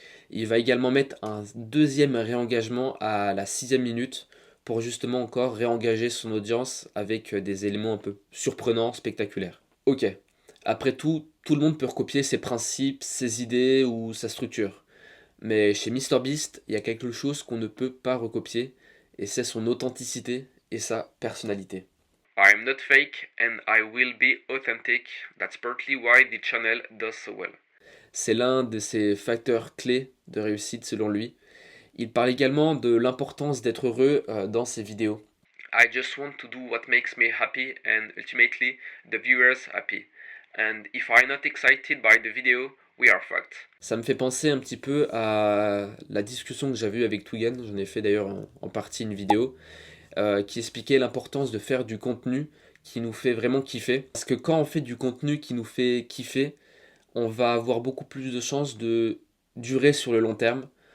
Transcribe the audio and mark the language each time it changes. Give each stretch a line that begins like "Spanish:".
French: Il va également mettre un deuxième réengagement à la sixième minute pour justement encore réengager son audience avec des éléments un peu surprenants, spectaculaires. Ok, après tout le monde peut recopier ses principes, ses idées ou sa structure. Mais chez MrBeast, il y a quelque chose qu'on ne peut pas recopier, et c'est son authenticité et sa personnalité.
English: I'm not fake and I will be authentic. That's partly why the channel does so well.
French: C'est l'un de ses facteurs clés de réussite selon lui. Il parle également de l'importance d'être heureux dans ses vidéos.
English: I just want to do what makes me happy and ultimately the viewers happy. And if I'm not excited by the video, we are fucked.
French: Ça me fait penser un petit peu à la discussion que j'avais eue avec Tougan, j'en ai fait d'ailleurs en partie une vidéo, qui expliquait l'importance de faire du contenu qui nous fait vraiment kiffer. Parce que quand on fait du contenu qui nous fait kiffer, on va avoir beaucoup plus de chances de durer sur le long terme.